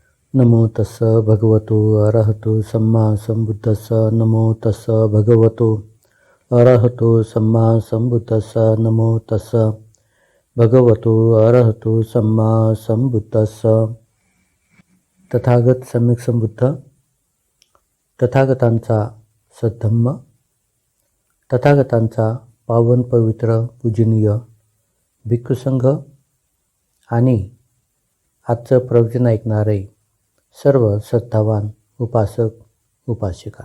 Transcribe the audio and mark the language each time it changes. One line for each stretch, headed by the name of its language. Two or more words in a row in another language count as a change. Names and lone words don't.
Pali: नमो तस्स भगवतो अरहतो सम्मा संबुद्धस्स नमो तस्स भगवतो अरहतो सम्मा संबुद्धस्स नमो तस्स भगवतो अरहतो सम्मा संबुद्धस्स.
Marathi: तथागत सम्यक संबुद्ध, तथागतांचा सद्धम्म, तथागतांचा पावन पवित्र पूजनीय भिक्खुसंघ आणि आजचं प्रवचन ऐकणारे सर्व श्रद्धावान उपासक उपासिका.